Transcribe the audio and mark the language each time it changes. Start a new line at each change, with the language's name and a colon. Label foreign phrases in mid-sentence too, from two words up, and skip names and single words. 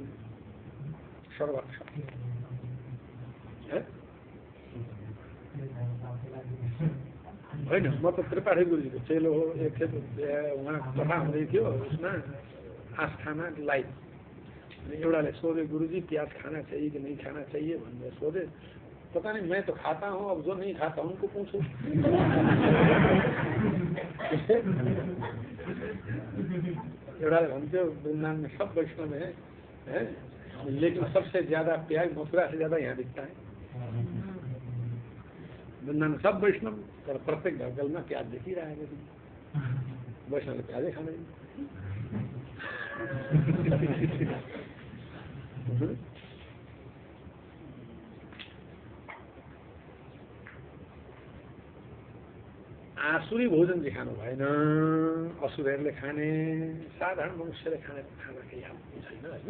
Nepali: सर्वक्ष होइन। म त त्रिपाठी गुरुजीको चेलो हो। एकखेप उहाँ कथा हुँदै थियो, उसमा आस्थामा लाइभ एउटाले सोधे,
Hindi: गुरुजी प्याज खाना चाहिए कि नहीं खाना चाहिए
Nepali: भनेर सोधे।
Hindi: पता नहीं, मैं तो खाता हूँ, अब जो नहीं खाता उनको पूछो।
Nepali: एउटाले भन्थ्यो
Hindi: वृन्दावन में सब वैष्णव है, लेकिन सबसे ज्यादा प्याज मथुरा से ज्यादा यहाँ बिकता है। वृन्दावन में सब वैष्णव, तर प्रत्येक घर में प्याज देखी रहा है,
Nepali: वैष्णवले प्याजै खाँदैन। आसुरी भोजन चाहिँ खानु भएन, असुरहरूले खाने, साधारण मनुष्यले खाना केही आपत्ति छैन होइन।